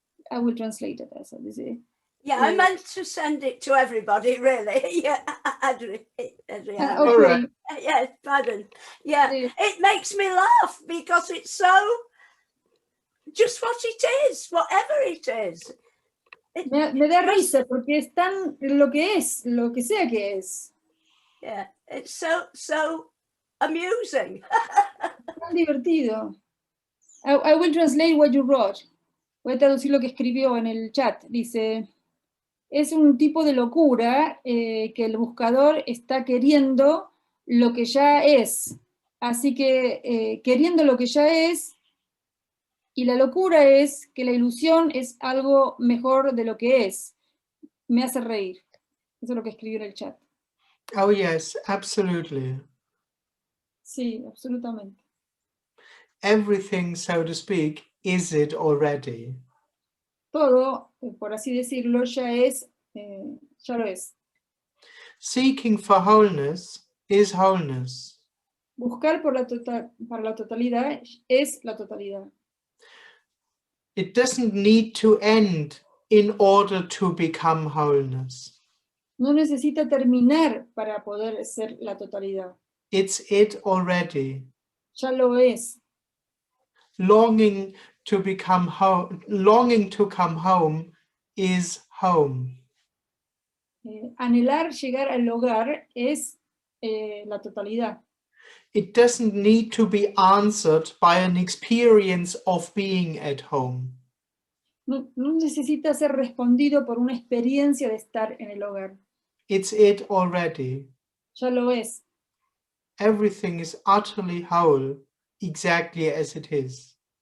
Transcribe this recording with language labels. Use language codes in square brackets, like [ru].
[en] I will translate it as I say. Yeah, I meant to send it to everybody, really. Yeah, Adrian. Okay. All right. Yes, pardon. Yeah, Yeah. it makes me laugh because it's so just what it is, whatever it is. [es] Me da risa porque es tan lo que es, lo que sea que es. [en] Yeah, it's so amusing. [es] Tan divertido. [en] I will translate what you wrote. [es] Voy a traducir lo que escribió en el chat. Dice, es un tipo de locura que el buscador está queriendo lo que ya es. Así que queriendo lo que ya es, y la locura es que la ilusión es algo mejor de lo que es. Me hace reír. Eso es lo que escribió en el chat. [en] Oh yes, absolutely. [es] Sí, absolutamente. [en] Everything, so to speak, is it already. [es] Todo, por así decirlo, ya lo es. [en] Seeking for wholeness is wholeness. [es] Buscar para la totalidad es la totalidad. [en] It doesn't need to end in order to become wholeness. [es] No necesita terminar para poder ser la totalidad. [en] It's it already. [es] Ya lo es. [en] Longing to become longing to come home is home. [es] Anhelar llegar al hogar es la totalidad. [en] It doesn't need to be answered by an experience of being at home. [es] No necesita ser respondido por una experiencia de estar en el hogar. [en] It's it already. [es] Ya lo es. [en] Everything is utterly whole, exactly as it is.